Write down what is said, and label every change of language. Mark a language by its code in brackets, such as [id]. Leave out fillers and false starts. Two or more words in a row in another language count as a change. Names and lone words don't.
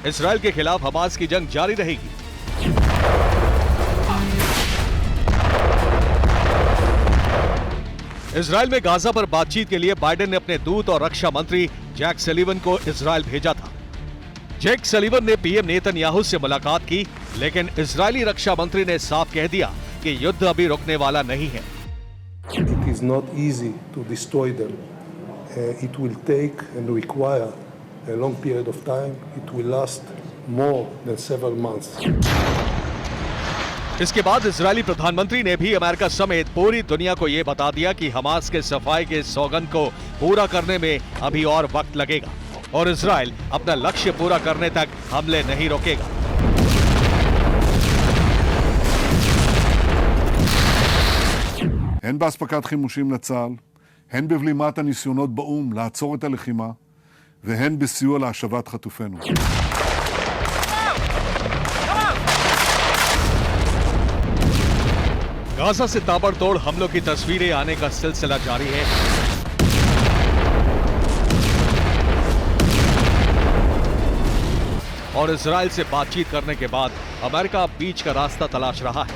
[hi] इजरायल के खिलाफ हमास की जंग जारी रहेगी। इजरायल में गाजा पर बातचीत के लिए बाइडेन ने अपने दूत और रक्षा मंत्री जैक सलीवन को इजरायल भेजा था। जैक सलीवन ने पीएम नेतन्याहू से मुलाकात की, लेकिन इजरायली रक्षा मंत्री ने साफ कह दिया कि युद्ध अभी रुकने वाला नहीं है। [en] It is not easy to destroy them. It will take and require a long period of time. It will last more than several months. [hi] इसके बाद इजरायली प्रधानमंत्री ने भी अमेरिका समेत पूरी दुनिया को यह बता दिया कि हमास के सफाई के सौगंध को पूरा करने में अभी और वक्त लगेगा और इजरायल अपना लक्ष्य पूरा करने तक हमले नहीं रोकेगा। [he] הן באספקת חימושים לצה"ל, הן בבלימת הניסיונות באום לעצור את הלחימה, והן בסיוע להשבת חטופינו. [hi] गाजा से ताबड़तोड़ हमलों की तस्वीरें आने का सिलसिला जारी है। और इजरायल से बातचीत करने के बाद अमेरिका बीच का रास्ता तलाश रहा है।